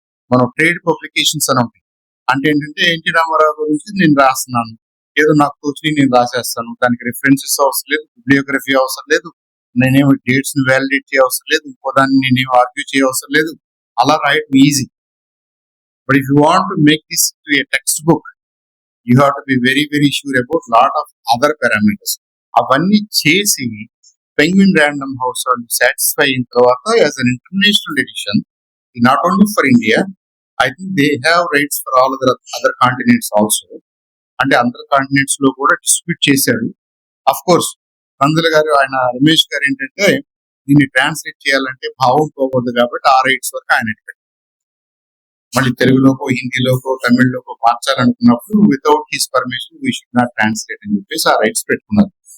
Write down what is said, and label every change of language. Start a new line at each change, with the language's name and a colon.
Telugu: మనం trade publications అని ఉంటాయి. అంటే ఏంటంటే ఎన్టీ రామారావు గురించి నేను రాస్తున్నాను, ఏదో నాకు తోచి నేను రాసేస్తాను, దానికి రిఫరెన్సెస్ అవసరం లేదు, బిబ్లియోగ్రఫీ అవసరం లేదు, నేనేమి డేట్స్ ని వ్యాలిడేట్ చేయవసరం లేదు, ఇంకో దాన్ని నేనేమి ఆర్గ్యూ చేయవసరం లేదు, అలా రాయటం easy.
English: But if you want to make this to a text book, you have to be very very sure about lot of other parameters.
Telugu: అవన్నీ చేసి పెంగ్విన్ ర్యాండమ్ హౌస్ వాళ్ళు సాటిస్ఫై అయిన తర్వాత
English: As an international edition, not only for India, I think they have rights for all other continents also.
Telugu: అంటే అందర్ continents లో కూడా distribute చేశాడు. అఫ్ కోర్స్ కందుల గారు, ఆయన రమేష్ గారు ఏంటంటే దీన్ని ట్రాన్స్లేట్ చేయాలంటే భావం పోకూడదు కాబట్టి ఆ రైట్స్ వరకు ఆయన పెట్టారు. మళ్ళీ తెలుగులోకో, హిందీలోకో, తమిళ్లోకో మార్చాలనుకున్నప్పుడు
English: without his permission we should not translate
Telugu: అని చెప్పేసి ఆ రైట్స్ పెట్టుకున్నారు.